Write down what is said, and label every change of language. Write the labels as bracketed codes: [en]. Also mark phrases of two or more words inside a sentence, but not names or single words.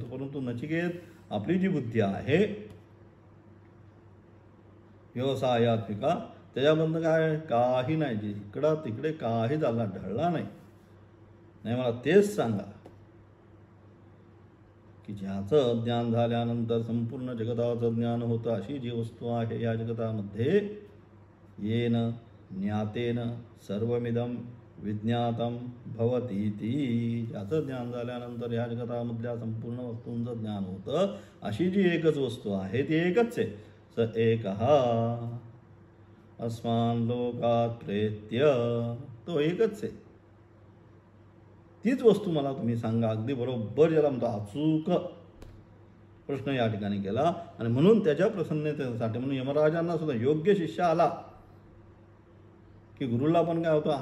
[mr] परंतु नचिकेत, आपली जी बुद्धी आहे व्यवसायात्मिका, त्याच्यामधनं काय? काही नाही. जी इकडं तिकडे काही झाला ढळला नाही. मला तेच सांगा की ज्याचं ज्ञान झाल्यानंतर संपूर्ण जगताचं ज्ञान होतं, अशी जी वस्तू आहे या जगतामध्ये, [sa] येन ज्ञातेन सर्वमिदं विज्ञातं भवती ती. [mr] ज्याचं ज्ञान झाल्यानंतर या जगतामधल्या संपूर्ण वस्तूंचं ज्ञान होतं, अशी जी एकच वस्तू आहे ती एकच आहे. [sa] स एकः अस्मान् लोकात् प्रेत्य, [mr] तो एकच आहे. तीच वस्तू मला तुम्ही सांगा. अगदी बरोबर ज्याला म्हणतो अचूक प्रश्न या ठिकाणी केला. आणि म्हणून त्याच्या प्रसन्नतेसाठी म्हणून यमराजांना सुद्धा योग्य शिष्य आला की गुरुला पण काय होतो?